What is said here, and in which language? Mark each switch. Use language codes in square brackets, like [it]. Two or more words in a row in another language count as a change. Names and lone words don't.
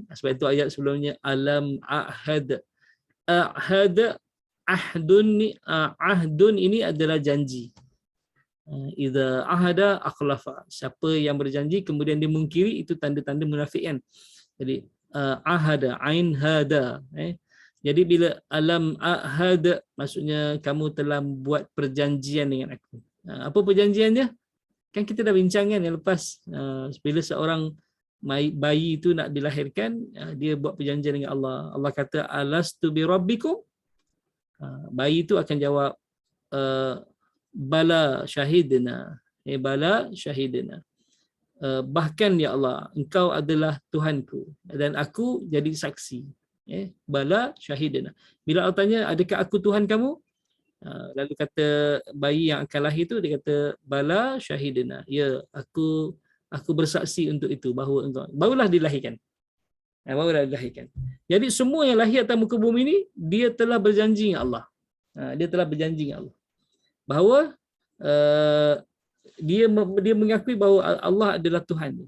[ms] Sebab itu ayat sebelumnya, [ar] ألم أعهد. [ms] Ahdun ini adalah janji. [ar] إذا عاهد أخلف. [ms] Siapa yang berjanji kemudian dia mungkiri, itu tanda-tanda munafik kan. Jadi ahada, ain hada. Jadi bila [ar] ألم أعهد, [ms] maksudnya kamu telah buat perjanjian dengan aku. Apa perjanjiannya? Kan kita dah bincang kan yang lepas. Bila seorang bayi itu nak dilahirkan, dia buat perjanjian dengan Allah. Allah kata, [ar] ألست بربكم? [ms] Bayi itu akan jawab, [ar] بلى شهدنا. بلى شهدنا. [ms] Bahkan ya Allah, engkau adalah Tuhanku dan aku jadi saksi. [ar] بلى شهدنا. [ms] Bila Allah tanya, adakah aku Tuhan kamu? Lalu kata bayi yang akan lahir itu, dia kata, [ar] بلى شهدنا. [ms] Ya, aku bersaksi untuk itu, bahawa engkau. Barulah dilahirkan. Barulah dilahirkan. Jadi semua yang lahir atas muka bumi ini, dia telah berjanji dengan Allah. Dia telah berjanji dengan Allah. Bahawa dia mengakui bahawa Allah adalah Tuhan dia.